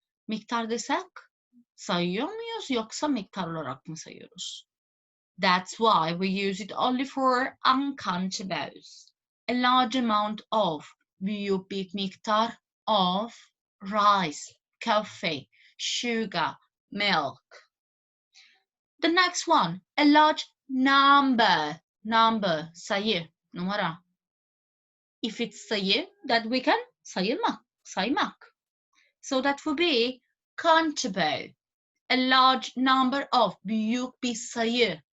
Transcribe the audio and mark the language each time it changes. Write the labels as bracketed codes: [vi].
[tr] Miktar desek sayıyor muyuz yoksa miktar olarak mı sayıyoruz? [en] That's why we use it only for uncountables. A large amount of. [tr] Büyük bir miktar [en] of rice, coffee, sugar, milk. The next one, a large number. Number, [tr] sayı, numara. [en] If it's sayı, that we can saymak. So that would be countable. A large number of, [tr] büyük bir sayı.